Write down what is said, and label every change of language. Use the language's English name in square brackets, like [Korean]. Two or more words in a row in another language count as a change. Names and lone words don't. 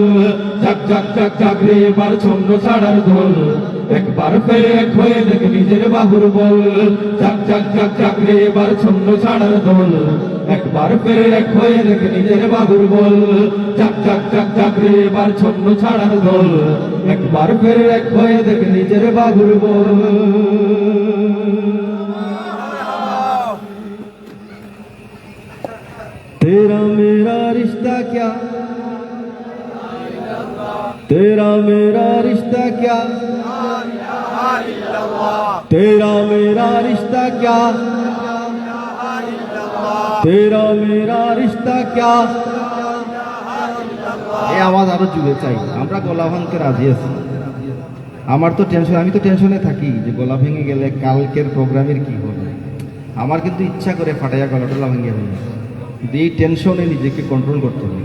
[Bangla] জাগ জাগ জাগ জাগ রে এবার ছন্দ ছাড়ার দোল, একবার ফের এক হয়ে দেখ নিজের বাহুর বল। জাগ জাগ জাগ জাগ রে এবার ছন্দ ছাড়ার দোল, একবার ফের এক হয়ে দেখ নিজের বাহুর বল। জাগ জাগ জাগ জাগ রে এবার ছন্দ ছাড়ার দোল, একবার ফের এক হয়ে দেখ নিজের বাহুর বল। [Hindi] तेरा मेरा रिश्ता क्या, तेरा मेरा रिश्ता क्या, तेरा मेरा रिश्ता क्या, तेरा मेरा रिश्ता क्या। [Bangla] এই আওয়াজ আরো জুড়ে চাই, আমরা গলা ভাঙতে রাজি আছি। আমার তো টেনশন, আমি তো টেনশনে থাকি যে গলা ভেঙে গেলে কালকের প্রোগ্রামের কি হবে। আমার কিন্তু ইচ্ছা করে ফাটাইয়া গলাটা ভেঙে হবে, এই টেনশনে নিজেকে কন্ট্রোল করতে হবে।